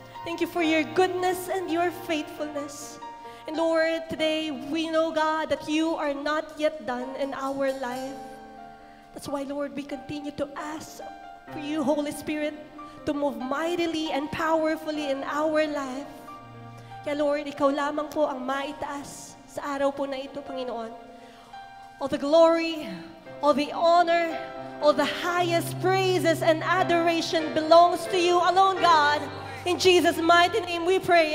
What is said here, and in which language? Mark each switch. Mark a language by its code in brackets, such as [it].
[en] Thank you for your goodness and your faithfulness. And Lord, today we know, God, that you are not yet done in our life. That's why, Lord, we continue to ask for you, Holy Spirit, to move mightily and powerfully in our life. [tl] Kaya Lord, ikaw lamang po ang maitaas sa araw po na ito, Panginoon. [en] All the glory, all the honor, all the highest praises and adoration belongs to you alone, God. In Jesus' mighty name we pray.